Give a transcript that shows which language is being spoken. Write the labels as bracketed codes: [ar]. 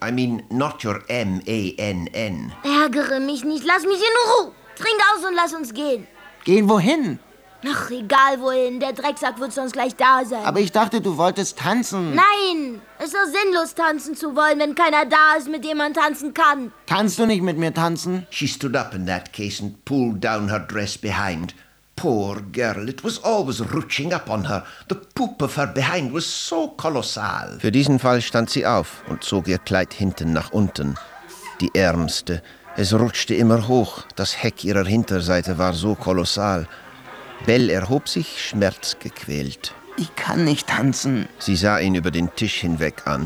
[en] I mean not your M-A-N-N. [de] Ärgere mich nicht, lass mich in Ruhe. Trink aus und lass uns gehen. Gehen wohin? Ach, egal wohin, der Drecksack wird sonst gleich da sein. Aber ich dachte, du wolltest tanzen. Nein, es ist sinnlos, tanzen zu wollen, wenn keiner da ist, mit dem man tanzen kann. Kannst du nicht mit mir tanzen? [en] She stood up in that case and pulled down her dress behind. Poor girl, it was always rutsching up on her. The poop of her behind was so kolossal. [de] Für diesen Fall stand sie auf und zog ihr Kleid hinten nach unten. Die Ärmste, es rutschte immer hoch. Das Heck ihrer Hinterseite war so kolossal. Belle erhob sich, schmerzgequält. Ich kann nicht tanzen. Sie sah ihn über den Tisch hinweg an.